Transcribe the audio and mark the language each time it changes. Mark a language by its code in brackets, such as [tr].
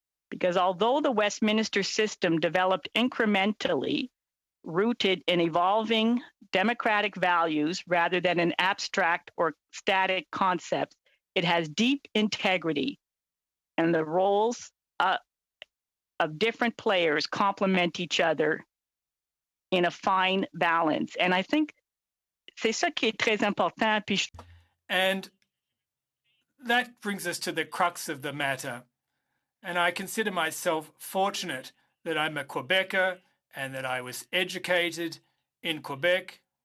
[en] Because although the Westminster system developed incrementally, rooted in evolving democratic values rather than an abstract or static concept, it has deep integrity, and the roles of different players complement each other in a fine balance. And I think [fr] c'est ça qui est très important. [en] And that brings us to the crux of the matter. And I consider myself fortunate that I'm a Quebecer and that I was educated in Quebec.